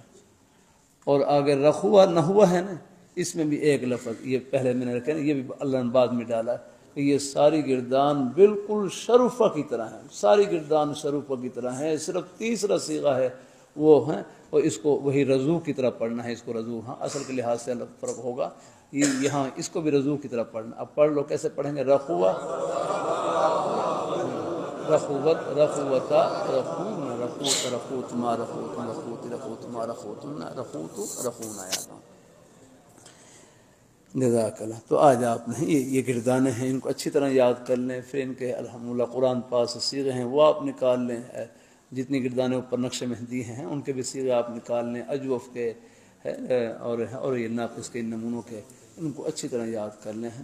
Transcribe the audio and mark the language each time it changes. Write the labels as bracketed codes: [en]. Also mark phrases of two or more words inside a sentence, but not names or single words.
[ur] اور آگے رخوہ نحوہ ہے نا، اس میں بھی ایک لفظ یہ پہلے میں نے رکھا نا، یہ بھی اللہ نے بعد میں ڈالا کہ یہ ساری گردان بالکل شرفہ کی طرح ہیں. ساری گردان شرفہ کی طرح ہیں. صرف تیسرا صیغہ ہے وہ ہے، اور اس کو وہی رضو کی طرح پڑھنا ہے. اس کو رضو، ہاں اصل کے لحاظ سے الگ فرق ہوگا. یہاں اس کو بھی رضو کی طرح پڑھنا. اب پڑھ لو کیسے پڑھیں گے؟ [ar] رخوہ، رخوت، رخوتا، رخونا، رخوت، رخوت ما رخوت، رخوت، رخوت ما رخوتنا، رخوت، رخونا. جزاک اللہ. [ur] تو آج آپ نے یہ گردانے ہیں، ان کو اچھی طرح یاد کر لیں. پھر ان کے الحمدللہ قرآن پاک سے صیغے ہیں وہ آپ نکال لیں. جتنی گردانے اوپر نقش مہندی ہیں ان کے بھی صیغے آپ نکال لیں، اجوف کے اور یہ ناقص کے، ان نمونوں کے، ان کو اچھی طرح یاد کر لیں.